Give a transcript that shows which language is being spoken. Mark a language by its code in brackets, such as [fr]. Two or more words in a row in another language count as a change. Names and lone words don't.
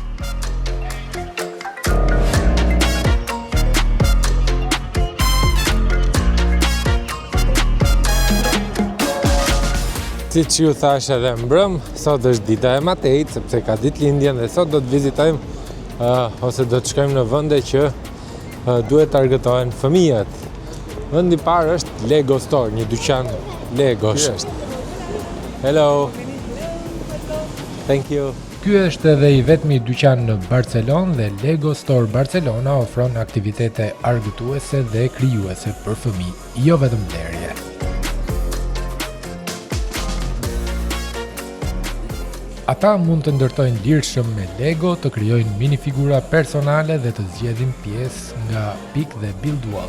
[sq] Si që ju thash edhe mbrëm, sot është dita e Matejit, sepse ka ditëlindjen dhe sot do të vizitojmë ose do të shkojmë në vende që duhet targetohen fëmijët. Vendi i parë është Lego Store, një dyqan Legosh. [en] Hello. Thank you. [sq] Ky është edhe i vetmi dyqan në Barcelonë dhe Lego Store Barcelona ofron aktivitete argëtuese dhe krijuese për fëmijë, jo vetëm blerje. Ata mund të ndërtojnë lirshëm me Lego, të krijojnë minifigura personale dhe të zgjedhin pjesë nga pikë dhe [en] build wall.